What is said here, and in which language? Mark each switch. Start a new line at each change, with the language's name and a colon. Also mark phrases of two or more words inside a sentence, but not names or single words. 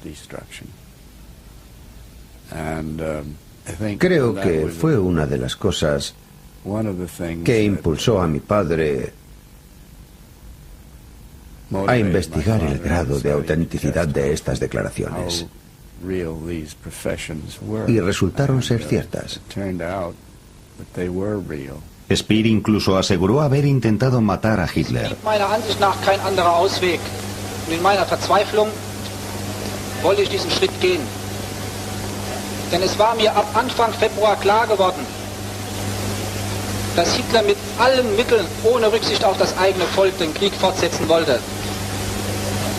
Spanish: Creo que fue una de las cosas que impulsó a mi padre a investigar el grado de autenticidad de estas declaraciones. Y resultaron ser ciertas. Speer incluso aseguró haber intentado matar a Hitler.
German: Meiner Ansicht nach kein anderer Ausweg. Und in meiner Verzweiflung wollte ich diesen Schritt gehen. Denn es war mir ab Anfang Februar klar geworden, dass Hitler mit allen Mitteln, ohne Rücksicht auf das eigene Volk, den Krieg fortsetzen wollte.